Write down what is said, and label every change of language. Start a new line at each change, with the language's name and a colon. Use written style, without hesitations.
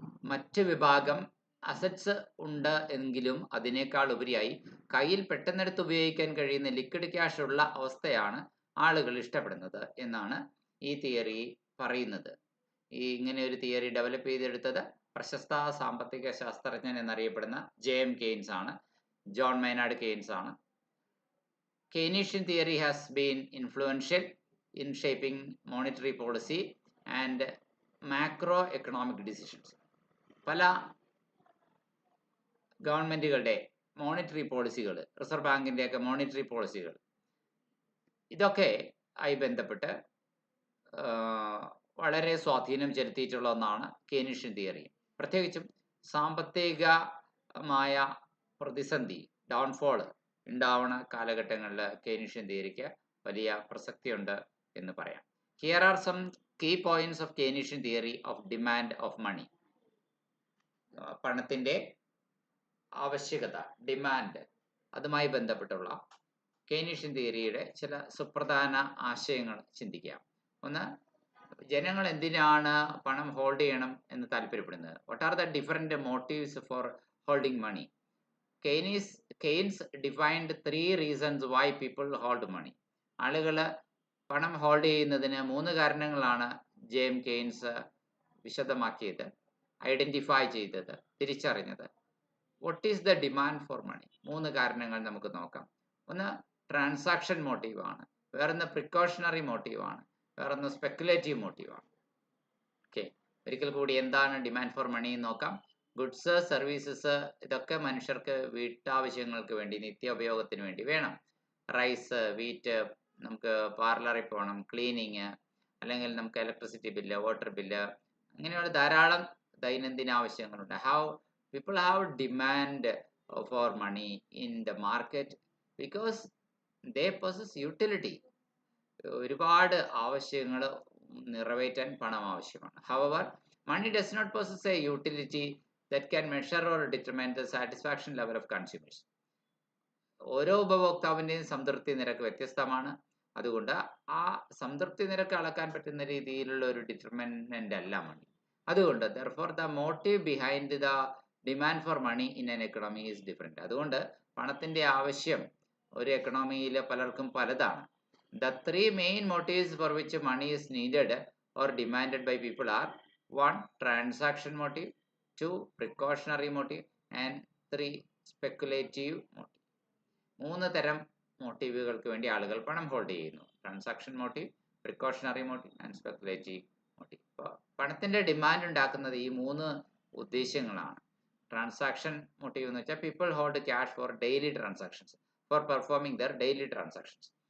Malayalam: മറ്റ് വിഭാഗം അസറ്റ്സ് ഉണ്ട് എങ്കിലും അതിനേക്കാൾ ഉപരിയായി കയ്യിൽ പെട്ടെന്നെടുത്ത് ഉപയോഗിക്കാൻ കഴിയുന്ന ലിക്വിഡ് ക്യാഷ് ഉള്ള അവസ്ഥയാണ് ആളുകൾ ഇഷ്ടപ്പെടുന്നത് എന്നാണ് ഈ തിയറി പറയുന്നത്. ഇങ്ങനെ ഒരു തിയറി ഡെവലപ്പ് ചെയ്തെടുത്തത് പ്രശസ്ത സാമ്പത്തിക ശാസ്ത്രജ്ഞൻ എന്നറിയപ്പെടുന്ന ജെ.എം. കെയ്ൻസ് ആണ്, ജോൺ മൈനാർഡ് കെയ്ൻസ് ആണ്.
English: Keynesian theory has been influential in shaping monetary policy and macroeconomic decisions.
Malayalam: പല ഗവൺമെൻറ്റുകളുടെ മോണിറ്ററി പോളിസികൾ, റിസർവ് ബാങ്കിൻ്റെയൊക്കെ മോണിറ്ററി പോളിസികൾ, ഇതൊക്കെ ആയി ബന്ധപ്പെട്ട് വളരെ സ്വാധീനം ചെലുത്തിയിട്ടുള്ള ഒന്നാണ് കെയ്നീഷ്യൻ തിയറി. പ്രത്യേകിച്ചും സാമ്പത്തികമായ പ്രതിസന്ധി, ഡൗൺഫോൾ ഉണ്ടാവുന്ന കാലഘട്ടങ്ങളിൽ കെയ്നീഷ്യൻ തിയറിക്ക് വലിയ പ്രസക്തിയുണ്ട് എന്ന് പറയാം.
English: Here are some key points of Keynesian theory of demand of money.
Malayalam: പണത്തിൻ്റെ ആവശ്യകത, ഡിമാൻഡ്, അതുമായി ബന്ധപ്പെട്ടുള്ള കെയ്നീഷ്യൻ തിയറിയുടെ ചില സുപ്രധാന ആശയങ്ങൾ ചിന്തിക്കാം. ഒന്ന്, ജനങ്ങൾ എന്തിനാണ് പണം ഹോൾഡ് ചെയ്യണം എന്ന് താല്പര്യപ്പെടുന്നത്?
English: What are the different motives for holding money? Keynes defined 3 reasons why people hold money.
Malayalam: ആളുകൾ പണം ഹോൾഡ് ചെയ്യുന്നതിന് 3 കാരണങ്ങളാണ് ജെ.എം. കെയ്ൻസ് വിശദമാക്കിയത്, ഐഡൻറ്റിഫൈ ചെയ്തത്, തിരിച്ചറിഞ്ഞത്.
English: What is the demand for money?
Malayalam: 3 കാരണങ്ങൾ നമുക്ക് നോക്കാം. ഒന്ന് ട്രാൻസാക്ഷൻ മോട്ടീവാണ്, വേറൊന്ന് പ്രിക്കോഷണറി മോട്ടീവാണ്, വേറൊന്ന് സ്പെക്കുലേറ്റീവ് മോട്ടീവാണ്. ഓക്കെ, ഒരിക്കൽ കൂടി എന്താണ് ഡിമാൻഡ് ഫോർ മണി എന്ന് നോക്കാം. ഗുഡ്സ്, സർവീസസ്, ഇതൊക്കെ മനുഷ്യർക്ക് വീട്ടാവശ്യങ്ങൾക്ക് വേണ്ടി, നിത്യോപയോഗത്തിന് വേണ്ടി വേണം. റൈസ്, വീറ്റ്, നമുക്ക് പാർലറിൽ പോകണം, ക്ലീനിങ്, അല്ലെങ്കിൽ നമുക്ക് ഇലക്ട്രിസിറ്റി ബില്ല്, വാട്ടർ ബില്ല്, അങ്ങനെയുള്ള ധാരാളം ദൈനംദിന ആവശ്യങ്ങളുണ്ട്.
English: People have demand for money in the market because they possess utility.
Malayalam: ഒരുപാട് ആവശ്യങ്ങൾ നിറവേറ്റാൻ പണം ആവശ്യമാണ്.
English: However money does not possess a utility that can measure or determine the satisfaction level of consumers.
Malayalam: ഓരോ ഉപഭോക്താവിൻ്റെയും സംതൃപ്തി നിരക്ക് വ്യത്യസ്തമാണ്. അതുകൊണ്ട് ആ സംതൃപ്തി നിരക്ക് അളക്കാൻ പറ്റുന്ന രീതിയിലുള്ള ഒരു ഡിറ്റർമിനൻ്റ് അല്ല മണി. അതുകൊണ്ട്
English: therefore the motive behind the demand for money in an economy is different.
Malayalam: അതുകൊണ്ട് പണത്തിൻ്റെ ആവശ്യം ഒരു എക്കണോമിയിൽ പലർക്കും പലതാണ്.
English: The 3 main motives for which money is needed or demanded by people are: 1 transaction motive, 2 precautionary motive, and 3 speculative motive.
Malayalam: 3 തരം മോട്ടീവുകൾക്ക് വേണ്ടി ആളുകൾ പണം ഹോൾഡ് ചെയ്യുന്നു: transaction motive, precautionary motive and speculative motive. ഇപ്പോൾ പണത്തിൻ്റെ ഡിമാൻഡ് ഉണ്ടാക്കുന്നത് ഈ 3 ഉദ്ദേശങ്ങളാണ്.
English: transaction motive
Malayalam: എന്ന് വെച്ചാൽ
English: People hold cash for daily transactions, for performing their daily transactions.